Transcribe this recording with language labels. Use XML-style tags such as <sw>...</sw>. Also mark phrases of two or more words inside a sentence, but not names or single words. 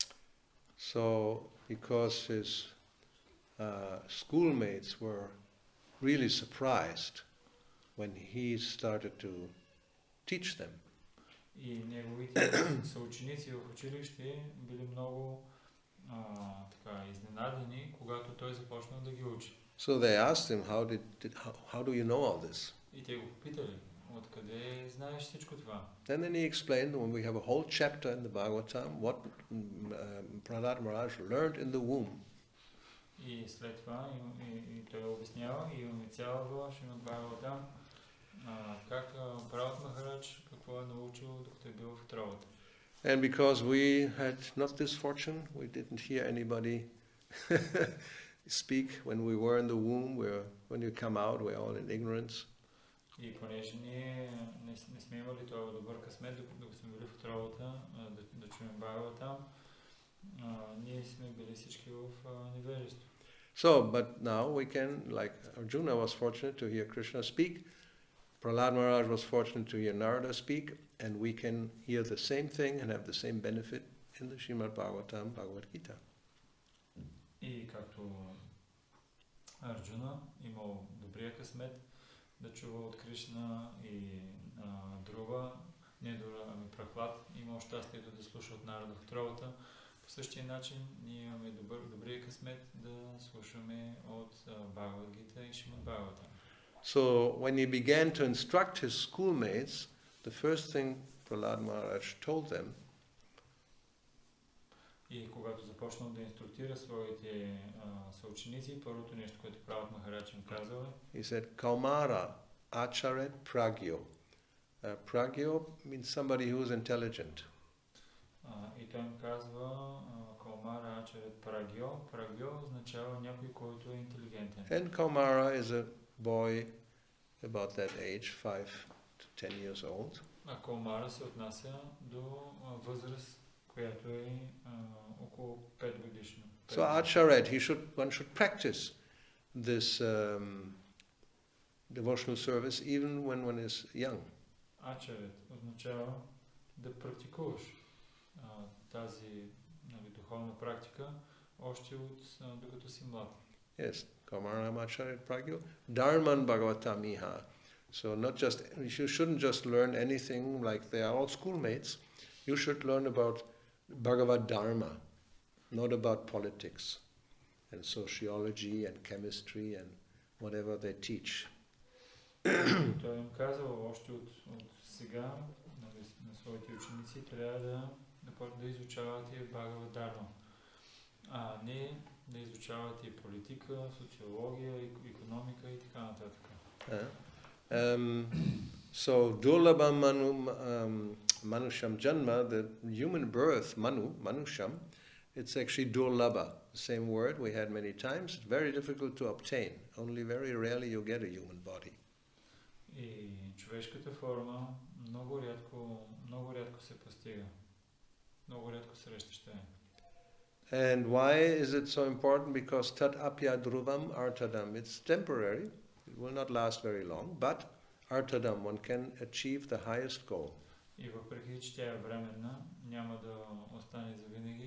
<en>So, because his schoolmates were really surprised when he started to teach them.</en> <bg>И неговите съученици в училище били много така изненадени, когато той започнал да ги учи.</bg> <en>So they asked him, how do you know all this?</en> <bg>И те го попитали, откъде знаеш всичко това?</bg> <en>And then he explained, when we have a whole chapter in the Bhagavatam, what Prahlad Maharaj learned in the womb.</en> <bg>И след това и той обяснява, и имаме цяла глава, Шримад Бхагаватам, как Пралад Махарадж какво е научил, докато е бил в отровата.</bg> <en>And because we had not this fortune, we didn't hear anybody speak when we were in the womb. When you come out, we're all in ignorance.</en> <bg>И понеже ние не сме имали това добър късмет, докато сме били в отровата, да чуем Бхагаватам, ние сме били всички в невежество.</bg> <en>So, but now we can, like Arjuna was fortunate to hear Krishna speak, Prahlad Maharaj was fortunate to hear Narada speak, and we can hear the same thing and have the same benefit in the Srimad Bhagavatam, Bhagavad Gita.</en> <bg>И както Арджуна имал добрия късмет да чува от Кришна и Друва, не Друва, ами Прахлад, имал щастието да слуша от Нарада в отровата. По същия начин ние имаме добрия късмет да слушаме от Бхагавад Гита и Шримад Бхагаватам.</bg> <en>So when he began to instruct his schoolmates, the first thing Prahlad Maharaj told them,</en> <bg>и когато започнал да инструктира своите съученици, първото нещо, което Пралад Махарадж им казал е,</bg> <en>he said,</en> <sa>Kaumara acharet pragyo.</sa> <en>Pragyo means somebody who is intelligent.</en> <bg>И той им казва,</bg> <sa>Kaumara acharet pragyo.</sa> <bg>Pragyo означава някой, който е интелигентен.</bg> <en>And Kaumara is a boy about that age, 5 to 10 years old.</en> <bg>А Каумара се отнася до възраст, която е около 5 годишна.</bg> <en>So Acharet, one should practice this devotional service even when one is young.</en> <bg>Ачарет означава да практикуваш тази духовна практика още докато си млад.</bg> <sa>Yes, Kaumaranam Acharet Pragyo, Dharman Bhagavatamiha.</sa> <en>So you shouldn't just learn anything like they are all schoolmates. You should learn about Bhagavad Dharma, not about politics and sociology and chemistry and whatever they teach.</en> <bg>Той им казал още от сега на своите ученици, трябва да изучавате Бхагавад Дharma, а не да изучавате политика, социология, икономика и така нататък.</bg> <sa>So Durlabham Manusham Janma,</sa> <en>the human birth, Manusham, it's actually Durlabha, the same word we had many times. It's very difficult to obtain. Only very rarely you get a human body.</en> <bg>И човешката форма много рядко се постига. Много рядко срещаща е.</bg> <en>And why is it so important?</en> <sa>Because tat apya dhruvam artadam.</sa> <en>It's temporary. It will not last very long, but artadam, one can achieve the highest goal.</en> <bg>И въпреки, че тя е временна, няма да остане завинаги.</bg>